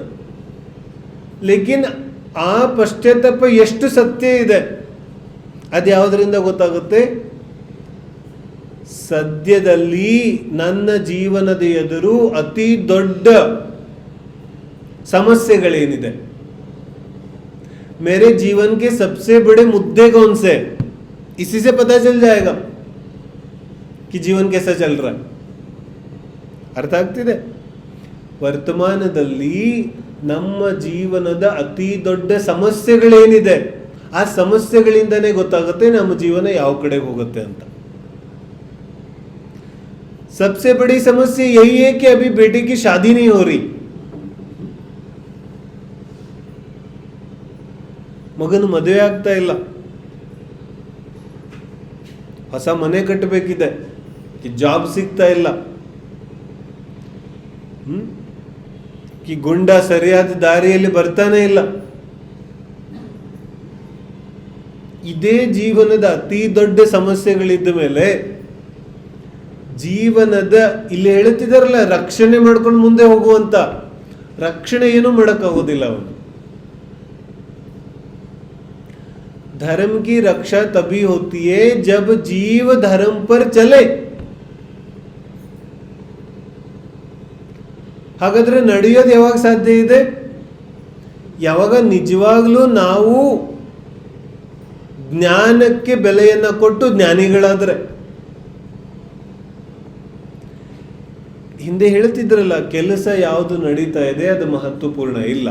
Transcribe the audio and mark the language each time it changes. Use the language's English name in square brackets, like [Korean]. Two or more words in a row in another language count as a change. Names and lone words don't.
[Kannada] ಲೇಕಿನ್ ಆ ಪಶ್ಚಾತ್ತಾಪ ಎಷ್ಟು ಸತ್ಯ ಇದೆ ಅದು ಯಾವುದರಿಂದ ಗೊತ್ತಾಗುತ್ತೆ? ಸದ್ಯದಲ್ಲಿ ನನ್ನ ಜೀವನದ ಎದುರು ಅತಿ ದೊಡ್ಡ ಸಮಸ್ಯೆಗಳೇನಿದೆ, [Hindi] मेरे जीवन के सबसे बड़े मुद्दे कौन से, इसी से पता चल जाएगा कि जीवन कैसा चल रहा है. [Kannada] ಅರ್ಥ ಆಗ್ತಿದೆ? ವರ್ತಮಾನದಲ್ಲಿ ನಮ್ಮ ಜೀವನದ ಅತಿ ದೊಡ್ಡ ಸಮಸ್ಯೆಗಳೇನಿದೆ ಆ ಸಮಸ್ಯೆಗಳಿಂದನೇ ಗೊತ್ತಾಗುತ್ತೆ ನಮ್ಮ ಜೀವನ ಯಾವ ಕಡೆ ಹೋಗುತ್ತೆ ಅಂತ. [Hindi] सबसे बड़ी समस्या यही है कि अभी बेटे की शादी नहीं हो रही. [Kannada] ಮಗನ ಮದುವೆ ಆಗ್ತಾ ಇಲ್ಲ, ಹೊಸ ಮನೆ ಕಟ್ಟಬೇಕಿದೆ, ಜಾಬ್ ಸಿಗ್ತಾ ಇಲ್ಲ, ಕಿ ಗುಂಡ ಸರಿಯಾದ ದಾರಿಯಲ್ಲಿ ಬರ್ತಾನೆ ಇಲ್ಲ. ಇದೇ ಜೀವನದ ಅತಿ ದೊಡ್ಡ ಸಮಸ್ಯೆಗಳಿದ್ದ ಮೇಲೆ ಜೀವನದ, ಇಲ್ಲಿ ಹೇಳ್ತಿದಾರಲ್ಲ ರಕ್ಷಣೆ ಮಾಡ್ಕೊಂಡು ಮುಂದೆ ಹೋಗುವಂತ, ರಕ್ಷಣೆ ಏನೂ ಮಾಡೋಕ್ಕಾಗೋದಿಲ್ಲ ಅವನು. [Hindi] धर्म की रक्षा तभी होती है जब जीव धर्म पर चले. [Kannada] ಹಾಗಾದ್ರೆ ನಡೆಯೋದು ಯಾವಾಗ ಸಾಧ್ಯ ಇದೆ? ಯಾವಾಗ ನಿಜವಾಗ್ಲೂ ನಾವು ಜ್ಞಾನಕ್ಕೆ ಬೆಲೆಯನ್ನ ಕೊಟ್ಟು ಜ್ಞಾನಿಗಳಾದ್ರೆ. ಹಿಂದೆ ಹೇಳ್ತಿದ್ರಲ್ಲ, ಕೆಲಸ ಯಾವುದು ನಡೀತಾ ಇದೆ ಅದು ಮಹತ್ವಪೂರ್ಣ ಇಲ್ಲ.